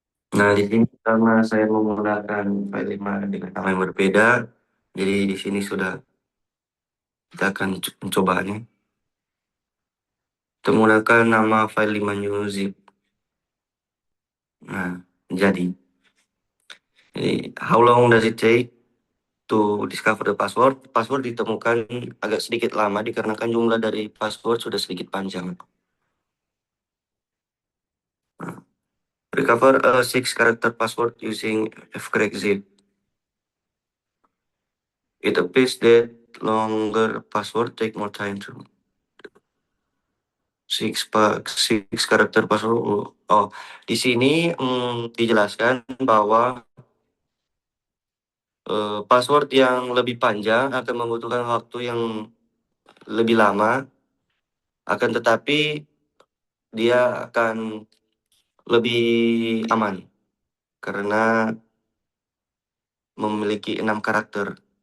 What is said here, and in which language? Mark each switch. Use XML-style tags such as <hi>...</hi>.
<id>Nah, di sini karena saya menggunakan file 5 dengan nama yang berbeda, jadi di sini sudah kita akan mencobanya. Kita menggunakan nama file 5 new zip. Nah, jadi</id> <en>how long does it take to discover the password?</en> <id>Password ditemukan agak sedikit lama dikarenakan jumlah dari password sudah sedikit panjang. Nah,</id> <en>recover a 6-character password using fcrack zip. It appears that longer password take more time to 6 karakter password.</en> <id>Oh, di sini dijelaskan bahwa password yang lebih panjang akan membutuhkan waktu yang lebih lama, akan tetapi dia akan lebih aman karena memiliki 6 karakter.</id>